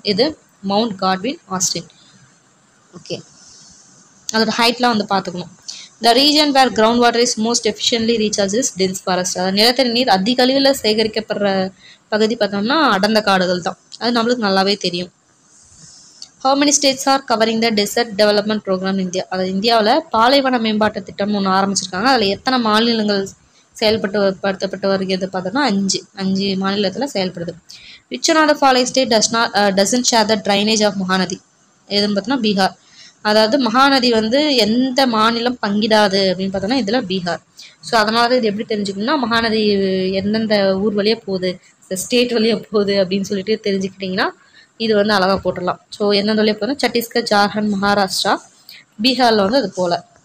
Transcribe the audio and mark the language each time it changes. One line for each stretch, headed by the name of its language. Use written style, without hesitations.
Tamil: இது mount Godwin Austin.
English: okay,
Tamil: அதோட ஹைட்லாம் வந்து பார்த்துக்கணும்.
English: The region where ground water is most efficiently recharge is dense forest.
Tamil: அதாவது நிலத்தடி நீர் அதிக அளவில் சேகரிக்கப்படுற பகுதி பார்த்தோம்னா அடர்ந்த காடுகள் தான். அது நம்மளுக்கு நல்லாவே தெரியும்.
English: How many states are covering the desert development program in India?
Tamil: அதாவது இந்தியாவில் பாலைவன மேம்பாட்டு திட்டம் ஒன்று ஆரம்பிச்சிருக்காங்க. அதில் எத்தனை மாநிலங்கள் செயல்படுத்தப்பட்டு வருகிறது பார்த்தோம்னா 5 மாநிலத்தில் செயல்படுது.
English: Which one of the following state doesn't share the drainage of Mahanadi?
Tamil: எதுன்னு பார்த்தோம்னா பீகார். அதாவது மகாநதி வந்து எந்த மாநிலம் பங்கிடாது அப்படின்னு பார்த்தோம்னா இதில் பீகார். ஸோ அதனால தான் இது எப்படி தெரிஞ்சுக்கணும்னா மகாநதி எந்தெந்த ஊர் வழியாக போகுது, ஸ்டேட் வழியாக போகுது அப்படின்னு சொல்லிட்டு தெரிஞ்சுக்கிட்டிங்கன்னா இது வந்து அழகாக போட்டுடலாம். ஸோ எந்தெந்த வழியாக போகுதுன்னா சத்தீஸ்கர், ஜார்க்கண்ட், மகாராஷ்டிரா, பீகாரில் வந்து அது போல்.